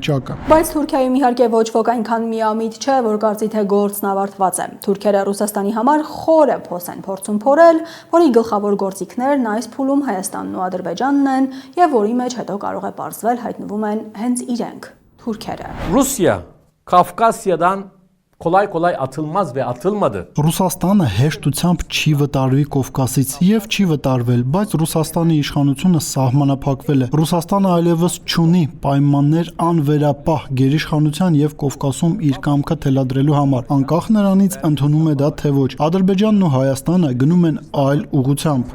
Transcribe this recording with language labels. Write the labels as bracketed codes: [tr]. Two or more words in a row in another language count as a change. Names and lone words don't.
[hy] Բայց Թուրքիայում իհարկե ոչ ոք այնքան միամիտ չէ, որ կարծի թե գործն ավարտված է։ Թուրքերը Ռուսաստանի համար խորը փոս են փորձում փորել, որի գլխավոր գործիքներն այս փուլում Հայաստանն ու Ադրբեջանն են, եւ որի մեջ հետո կարող է պարզվել հայտնվում են հենց իրենք, թուրքերը։ [tr] Rusya Kafkasya'dan kolay kolay atılmaz ve atılmadı. [hy] Ռուսաստանը հեշտությամբ չի վտարվի Կովկասից եւ չի վտարվել, բայց Ռուսաստանի իշխանությունը սահմանափակվել է։ Ռուսաստանը այլևս չունի պայմաններ անվերապահ գերիշխանության եւ Կովկասում իր կամքը թելադրելու համար, անկախ նրանից ընդունում է դա թե ոչ։ Ադրբեջանն ու Հայաստանը գնում են այլ ուղղությամբ։